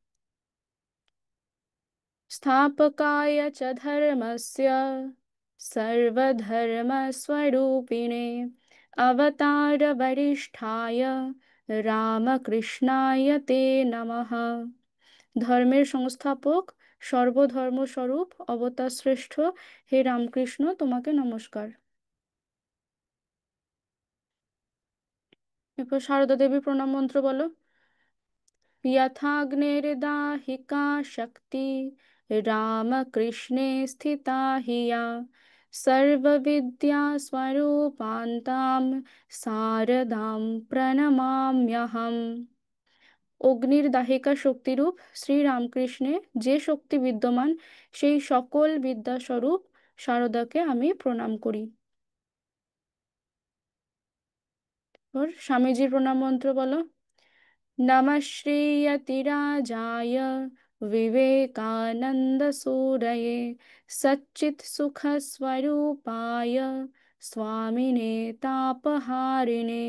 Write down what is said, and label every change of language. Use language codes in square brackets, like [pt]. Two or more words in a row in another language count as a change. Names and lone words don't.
[sa] স্থাপকায় চ ধর্মস্য সর্বধর্মস্বরূপিণে অবতার বরিষ্ঠায় রামকৃষ্ণায় তে নমঃ। [bn] ধর্মের সংস্থাপক, সর্বধর্মস্বরূপ, অবতার শ্রেষ্ঠ হে রামকৃষ্ণ, তোমাকে নমস্কার। এরপর সারদা দেবীর প্রণাম মন্ত্র বলো। [sa] यथाग्निर्दाहिका शक्ति रामकृष्णे स्थिता हि या सर्वविद्या स्वरूपान्तां शारदां प्रणमाम्यहम्। [bn] অগ্নির দাহিকা শক্তিরূপ শ্রী রামকৃষ্ণে যে শক্তি বিদ্যমান, সেই সকল বিদ্যাস্বরূপ শারদাকে আমি প্রণাম করি। এরপর স্বামীজির প্রণাম মন্ত্র বলো। [sa] नमः श्रीयतिराजाय विवेकानन्दसूरये सच्चित्सुखस्वरूपाय स्वामिने तापहारिणे।